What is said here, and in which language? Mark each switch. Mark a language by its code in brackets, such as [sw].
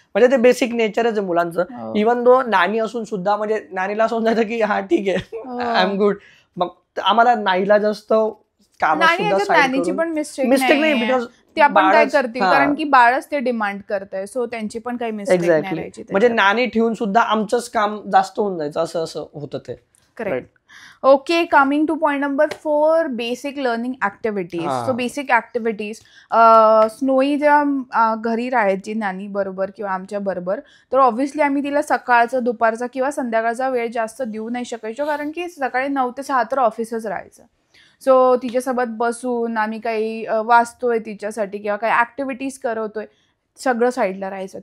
[mr] म्हणजे ते बेसिक नेचरच आहे मुलांचं. इव्हन दो नॅनी असून सुद्धा म्हणजे नॅनीला असं जातं की हा ठीक आहे [en] I am good, [mr] मग आम्हाला नाहीला जास्त नॅनीची पण मिस्टेक नाही, बिकॉज ते आपण काय करतील, कारण की बाळच ते डिमांड करतंय, सो त्यांची पण काही मिस्टेक नाही राहायची. म्हणजे नॅनी ठेवून सुद्धा आमचंच काम जास्त होऊन जायचं, असं होतं ते. Correct. [en] Okay, coming to point number 4, basic learning activities. So basic activities, [mr] snowy जेव्हा घरी राहायची नानी बरोबर किंवा आमच्या बरोबर, तर ऑब्व्हियसली आम्ही तिला सकाळचा, दुपारचा किंवा संध्याकाळचा वेळ जास्त देऊ नाही शकायचो, कारण की सकाळी 9 ते 6 तर ऑफिसच राहायचं. सो तिच्यासोबत बसून आम्ही काही वाचतोय तिच्यासाठी किंवा काही ऍक्टिव्हिटीज करवतोय, सगळं साईडला राहायचं.